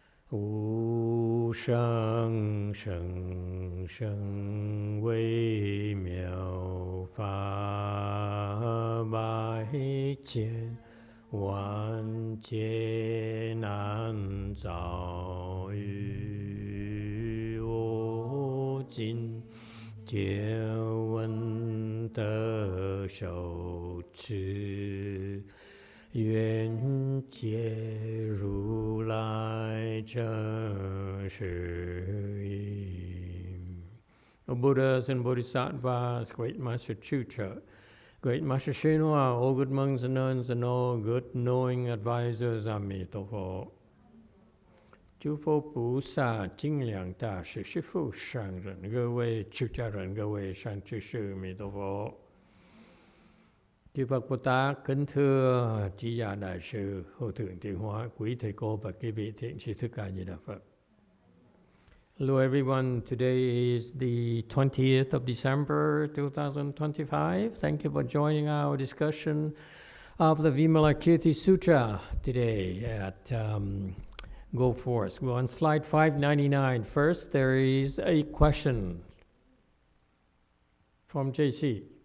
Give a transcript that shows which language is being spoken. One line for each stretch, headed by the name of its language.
Chinese: Wu sheng sheng sheng wei miao fa bai jian, 万劫难遭遇，我今见闻得受持，愿解如来真实义。
English: O Buddhas and Bodhisattvas, Great Master Sutra, Great Master YongHua, all good monks and nuns, and all good knowing advisors, Emitofuo.
Chinese: 诸佛菩萨、精良大师、师父、上人、各位出家人、各位善知识，弥陀佛。
Vietnamese: Chư Phật Bồ Tát kính thưa Trí Giả Đại sư, Hộ Thượng Tiến Hóa, quý thầy cô và quý vị thiện tri thức A Di Đà Phật.
English: Hello everyone, today is the 20th of December 2025. Thank you for joining our discussion of the Vimalakirti Sutra today at Go Force. We're on slide 599. First, there is a question from JC.